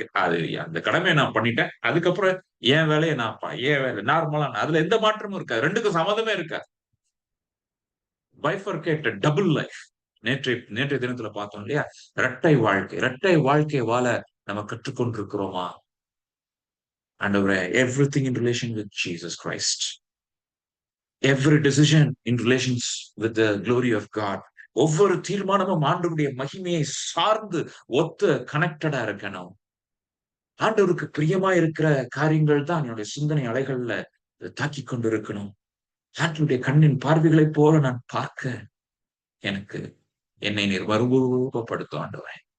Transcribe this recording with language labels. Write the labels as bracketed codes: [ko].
[ta] அது அந்த கடமையை நான் பண்ணிட்டேன். அதுக்கப்புறம் என் வேலையை என் வேலை நார்மலா அதுல எந்த மாற்றமும் இருக்கா, ரெண்டுக்கும் சம்மதமே இருக்கா. பைஃபர்கேட்டட் டபுள் லைஃப். நேற்றைய தினத்துல பார்த்தோம் இல்லையா, இரட்டை வாழ்க்கை வாழ நம்ம கற்றுக்கொண்டிருக்கிறோமா? [en] ஆண்டவரே, everything in relation with Jesus Christ, every decision in relations with the glory of God, [ta] ஒவ்வொரு தீர்மானமும் ஆண்டவருடைய மகிமையை சார்ந்து ஒத்து கனெக்டடா இருக்கணும். ஆண்டவருக்கு பிரியமா இருக்கிற காரியங்கள் தான் என்னுடைய சிந்தனை அலைகள்ல தாக்கி கொண்டு இருக்கணும். ஆண்டவருடைய கண்ணின் பார்வைகளைப் போல நான் பார்க்க எனக்கு என்னை நீர் மறுரூபப்படுத்தும் ஆண்டவரே.